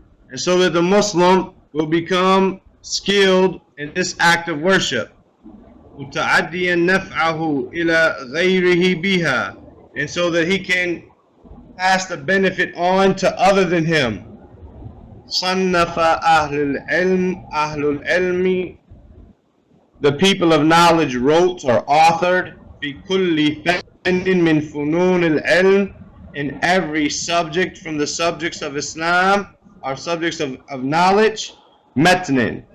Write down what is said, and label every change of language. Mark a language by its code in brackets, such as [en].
[en] And so that the Muslim will become skilled in this act of worship. [ar] متعديا نفعه إلى غيره بها. [en] And so that he can pass the benefit on to other than him. [ar] صنف أهل العلم, [en] the people of knowledge wrote or authored [ar] في كل فن من فنون العلم, [en] in every subject from the subjects of Islam, or subjects of knowledge, متن.